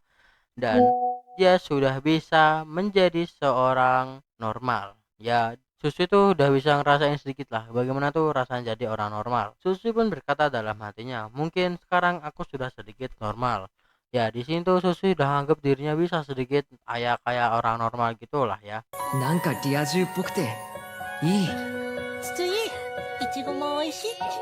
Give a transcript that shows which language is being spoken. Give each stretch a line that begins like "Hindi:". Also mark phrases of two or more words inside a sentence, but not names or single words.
Indonesian: Dan dia sudah bisa menjadi seorang normal. Ya, Susi tuh udah bisa ngerasain sedikit lah bagaimana tuh rasanya jadi orang normal. Susi pun berkata dalam hatinya, mungkin sekarang aku sudah sedikit normal. Ya, di sini tuh Susi udah anggap dirinya bisa sedikit kayak orang normal gitulah ya.
Japanese: なんかリア充っぽくていい。筒井いちごも美味しい